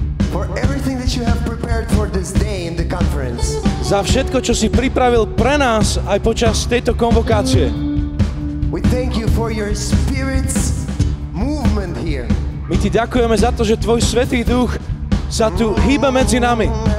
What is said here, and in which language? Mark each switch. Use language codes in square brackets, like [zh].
[en] For everything that you have prepared for this day in the conference. [sk] Za všetko, čo si pripravil pre nás aj počas tejto konvokácie. [en] We thank you for your Spirit's movement here. [sk] My ti ďakujeme za to, že tvoj Svätý Duch sa tu hýbe medzi nami.